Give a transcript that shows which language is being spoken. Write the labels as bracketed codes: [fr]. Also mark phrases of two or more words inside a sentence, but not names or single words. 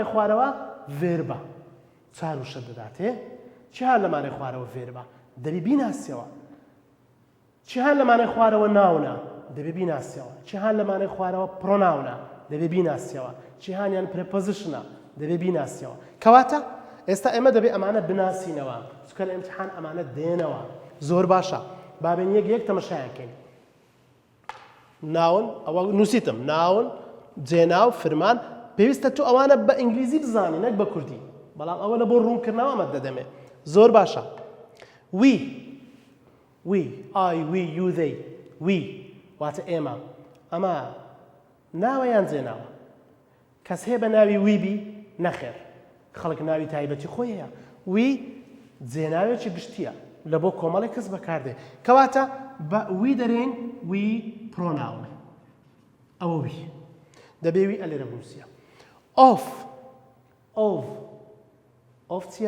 [ckb] خوارەوە ڤێربە چار وشە دەداتێ چی هەر لەمانەی خوارەوە ڤێربە دەبی بیناسیەوە چی هەر لەمانەی خوارەوە ناونە دەبێ بیناسیەوە چی هەر لەمانەی خوارەوە پرۆناونە دەبێ بیناسیەوە چی هاانیان پرپۆزیشنە دەبێ بیناسیەوە کەواتە ئێستا ئێمە دەبێ ئەمانە بناسینەوە چکە لە ئیمتحان ئەمانە دێنەوە زۆر باشە بابێن یەک تەمەشایانکەین ناون ئەوە نووسیتم ناون جێناو فرمان پێویستە تۆ ئەوانە بە ئینگلیزی بزانی نەک بە کوردی بەڵام ئەوە لە بۆ ڕوونکردنەوە ئەمە دەدەمێ زۆر باشە [en] we I we you they we [ckb] واتە ئێمە ئەمە ناوەیان جێناوە کەس هەیە بە ناوی ویبی نەخێر خەڵک ناوی تایبەتی خۆی هەیە وی جێناوێکی گشتیە لە بۆ کۆمەڵی کەس بەکاردێ کەواتە بە وی دەرێن [en] we pronoun [ckb] ئەوە وی دەبێ وی ئەلێرە بنووسیە ئۆف چییە؟